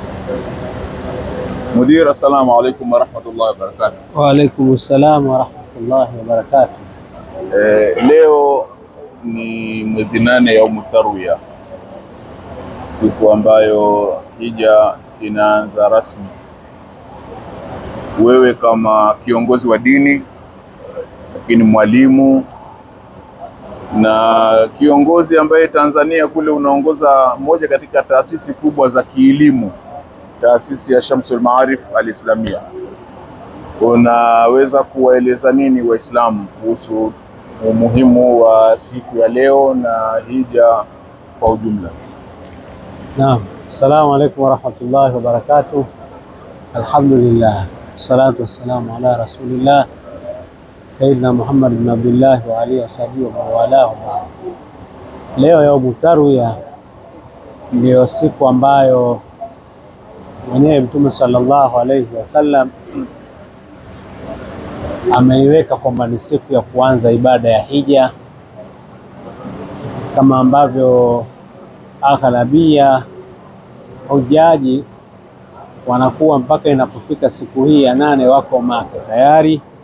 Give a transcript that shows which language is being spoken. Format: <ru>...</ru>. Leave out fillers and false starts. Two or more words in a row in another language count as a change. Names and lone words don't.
<ar>مدير، السلام عليكم ورحمة الله وبركاته. وعليكم السلام ورحمة الله وبركاته.</ar> <sw>Leo ni mwezi 8 Yaumu Tarwiya, siku ambayo hija inaanza rasmi. Wewe kama kiongozi wa dini, lakini mwalimu na kiongozi ambaye Tanzania kule unaongoza moja katika taasisi kubwa za kielimu, taasisi ya Shamsul Maarif Al-Islamia, unaweza kuwaeleza nini Waislamu kuhusu umuhimu wa siku ya leo na hija kwa ujumla?</sw> <ar>نعم, السلام عليكم ورحمة الله وبركاته. الحمد لله، الصلاة والسلام على رسول الله سيدنا محمد بن عبد الله وعلى آله وصحبه ومن والاه.</ar> <sw>Leo Yaumu Tarwiya ndio siku ambayo mwenyewe Mtume</sw> <ar>صلى الله عليه وسلم</ar> <sw>ameiweka kwamba ni siku ya kuanza ibada ya hija, kama ambavyo aghlabia hujaji wanakuwa mpaka inapofika siku hii ya 8 wako Maka tayari,</sw>